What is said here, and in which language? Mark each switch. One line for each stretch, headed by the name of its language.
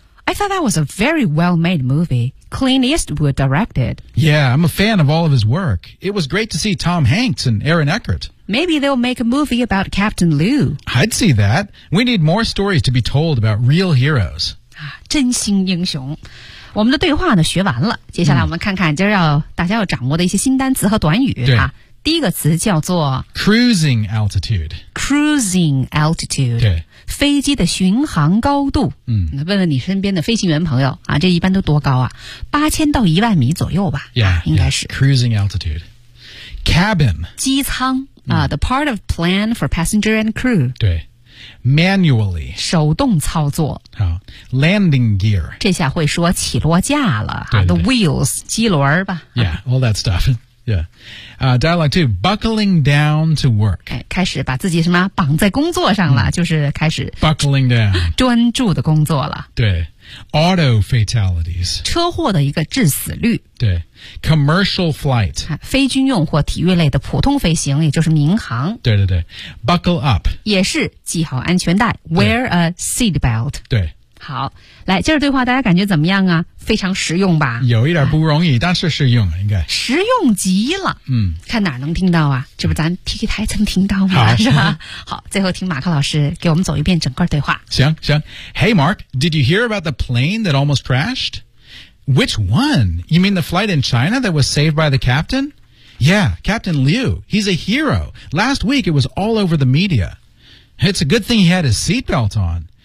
English: I thought that was a very well-made movie. Clint Eastwood directed. Yeah, I'm a fan of all of his work. It was great to see Tom Hanks and Aaron Eckhart. Maybe they'll make a movie about Captain Liu. I'd see that. We need more stories to be told about real heroes.
Chinese: 真心英雄。我们的对话呢学完了。接下来我们看看今儿要大家要掌握的一些新单词和短语。对。第一个词叫做
English: Cruising altitude. Cruising altitude.
Chinese: 对。飞机的巡航高度，嗯，问问你身边的飞行员朋友啊，这一般都多高啊？ 8000到10000米左右吧，
English: yeah,
Chinese: 应该是
English: yeah, cruising altitude. Cabin
Chinese: 机舱啊、
English: the part of plane for passenger and crew. 对 ，manually
Chinese: 手动操作。
English: 好 ，landing gear
Chinese: 这下会说起落架了，对对对
English: the wheels
Chinese: 机轮吧
English: ？Yeah, all that stuff. Yeah. Dialogue 2, buckling down to work.
Chinese: 开始把自己什么绑在工作上了、就是开始
English: buckling down.
Chinese: 专注的工作了。
English: 对。Auto fatalities.
Chinese: 车祸的一个致死率。
English: 对。Commercial flight.
Chinese: 非军用或体育类的普通飞行，也就是民航。
English: 对对对。Buckle up.
Chinese: 也是系好安全带。
English: Wear a seat belt.
Chinese: 对。好，来，今儿对话大家感觉怎么样啊？非常实用吧？有一点不容易，但是实用了，应该实用极了。嗯，看哪能听到啊？这不咱 TK 台曾听到吗？是吧？好，最后听马克老师给我们走一遍整个对话。
English: 行行 ，Hey Mark, did you hear about the plane that almost crashed? Which one? You mean the flight in China that was saved by the captain? Yeah, Captain Liu. He's a hero. Last week it was all over the media. It's a good thing he had his seatbelt on.